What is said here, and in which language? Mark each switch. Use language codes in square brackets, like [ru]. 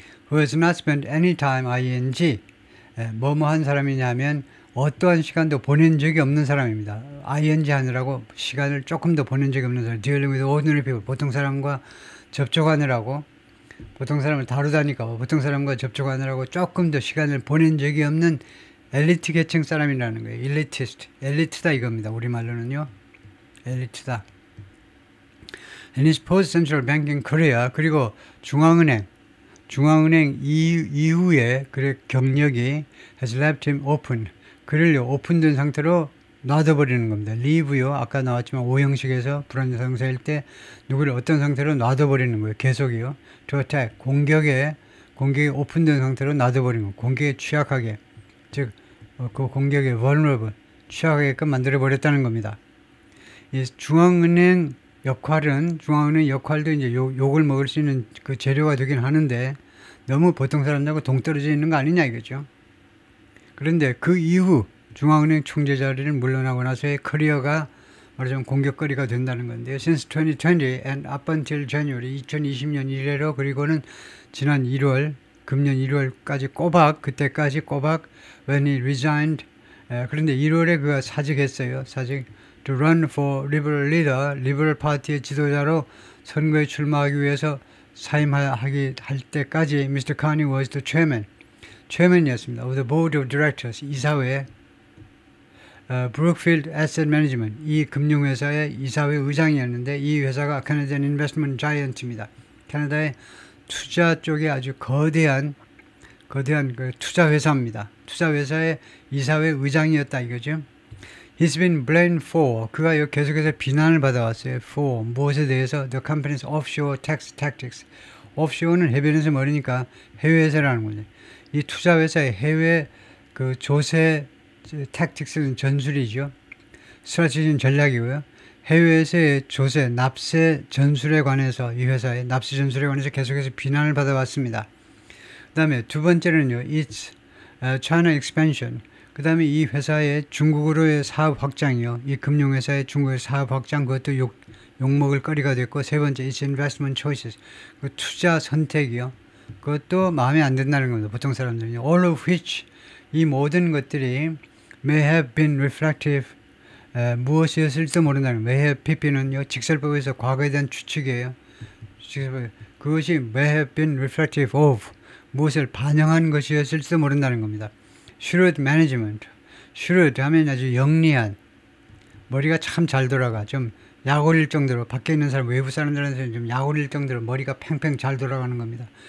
[en] Who has not spent any time, ing. [ko] 뭐뭐한 사람이냐면 어떠한 시간도 보낸 적이 없는 사람입니다. ing 하느라고 시간을 조금 더 보낸 적이 없는 사람. [en] dealing with ordinary people. [ko] 보통 사람과 접촉하느라고, 보통 사람을 다루다니까 보통 사람과 접촉하느라고 조금 더 시간을 보낸 적이 없는 엘리트 계층 사람이라는 거예요. 엘리트다 이겁니다. 우리말로는요. 엘리트다. [en] And his post-central banking career, [ko] 그리고 중앙은행 이후에 그의 경력이 [en] has left him open. [ko] 그를 오픈된 상태로 놔둬버리는 겁니다. leave요. 아까 나왔지만 오형식에서 불완전상사일 때 누구를 어떤 상태로 놔둬버리는 거예요. 계속이요. [en] to attack. [ko] 공격에 오픈된 상태로 놔둬버리는 거예요. 공격에 취약하게. 즉, 그 공격에 vulnerable. 취약하게끔 만들어버렸다는 겁니다. 이 중앙은행 역할도 이제 욕을 먹을 수 있는 그 재료가 되긴 하는데 너무 보통 사람들하고 동떨어져 있는 거 아니냐 이거죠. 그런데 그 이후 중앙은행 총재 자리를 물러나고 나서의 커리어가 말하자면 공격거리가 된다는 건데요. [en] Since 2020 and up until January, [ko] 2020년 이래로, 그리고는 지난 1월, 금년 1월까지 그때까지 꼬박 [en] when he resigned. [ko] 그런데 1월에 그가 사직했어요. [en] to run for liberal leader, [ko] 리버럴 파티의 지도자로 선거에 출마하기 위해서 사임할 때까지 Mr. [en] Carney was the chairman이었습니다. of the board of directors, 이사회, Brookfield Asset Management, [ko] 이 금융회사의 이사회 의장이었는데 이 회사가 [en] Canadian Investment Giant입니다. 캐나다의 [ko] 투자 쪽에 아주 거대한 그 투자 회사입니다. 투자 회사의 이사회 의장이었다 이거죠. [en] He's been blamed for, [ko] 그가 계속해서 비난을 받아왔어요. For 무엇에 대해서? [en] The company's offshore tax tactics. [ko] offshore는 해변에서 멀으니까 해외 회사라는 거죠. 이 투자 회사의 해외 그 조세 tactics는 전술이죠. 스트래티지는 전략이고요. 해외에서의 조세, 납세 전술에 관해서 이 회사의 납세 전술에 관해서 계속해서 비난을 받아왔습니다. 그 다음에 두 번째는요. [en] It's China expansion. [ko] 그 다음에 이 회사의 중국으로의 사업 확장이요. 이 금융회사의 중국의 사업 확장 그것도 욕먹을 거리가 됐고 세 번째 [en] It's investment choices. [ko] 그 투자 선택이요. 그것도 마음에 안 든다는 겁니다. 보통 사람들은요. [en] All of which [ko] 이 모든 것들이 [en] may have been reflective [ko] 무엇이었을지도 모른다는 거예요. [en] may have pp는요. [ko] 직설법에서 과거에 대한 추측이에요. 그것이 [en] may have been reflective of [ko] 무엇을 반영한 것이었을지도 모른다는 겁니다. [en] shrewd management. [ko] shrewd 하면 아주 영리한 머리가 참 잘 돌아가. 좀 약 올릴 정도로 밖에 있는 사람 외부 사람들한테는 좀 약 올릴 정도로 머리가 팽팽 잘 돌아가는 겁니다.